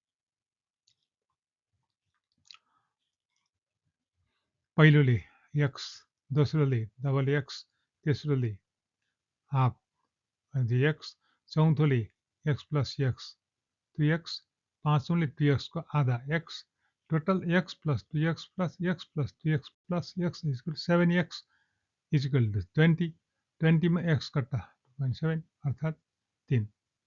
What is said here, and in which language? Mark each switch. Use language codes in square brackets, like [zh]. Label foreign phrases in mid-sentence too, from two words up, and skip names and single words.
[ne] पहिलोले x, दोस्रोले डबल x, तेस्रोले हाफ x, चौथोले [en] x plus x 2x, [ne] पाँचौँले 2x को आधा x, [en] total x plus 2x plus x plus 2x plus x equal 7x equal to 20, [ne] 20 में x कट्टा 2.7 अर्थात 3।